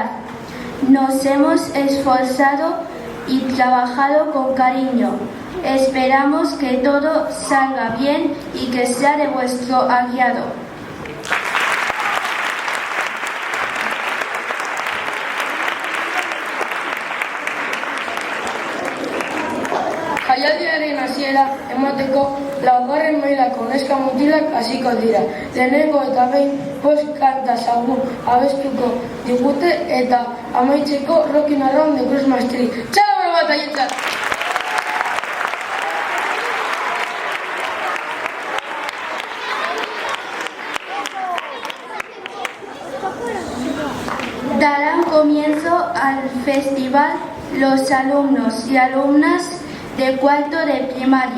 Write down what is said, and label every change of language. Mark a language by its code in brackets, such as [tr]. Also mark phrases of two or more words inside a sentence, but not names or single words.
[es] Nos hemos esforzado y trabajado con cariño. Esperamos que todo salga bien y que sea de vuestro agrado. [eu] Jaialdiaren hasiera emateko laugarren mailako neska mutilak hasiko dira. Lehenengo eta behin bost kanta zagun abestuko digute eta amaitzeko Rockin' Around the Christmas Tree. Txalo bat aientzat! [es] Darán comienzo al festival los alumnos y alumnas de cuarto de primaria.